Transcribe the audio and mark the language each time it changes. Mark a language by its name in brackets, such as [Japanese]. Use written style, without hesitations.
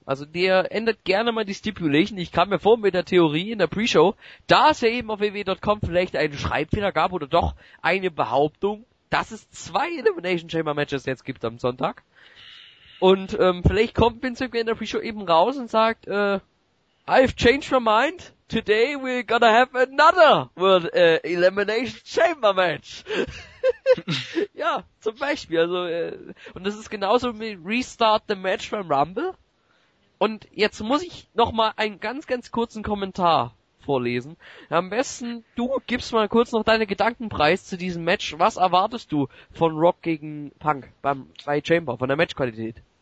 [German] Also der ändert gerne mal die Stipulation. Ich kam mir vor mit der Theorie in der Pre-Show, da es ja eben auf WWE.com vielleicht einen Schreibfehler gab oder doch eine Behauptung, dass es zwei Elimination Chamber Matches jetzt gibt am Sonntag. Und vielleicht kommt Vince McMahon in der Pre-Show eben raus und sagt, [English] I've changed my mind. Today we're gonna have another World Elimination Chamber Match. [German] Ja, zum Beispiel. Also und das ist genauso wie [English] Restart the Match [German] beim Rumble. Und jetzt muss ich nochmal einen ganz, ganz kurzen Kommentar vorlesen. Am besten, du gibst mal kurz noch deine Gedanken preis zu diesem Match. Was erwartest du von Rock gegen Punk bei Chamber, von der Matchqualität?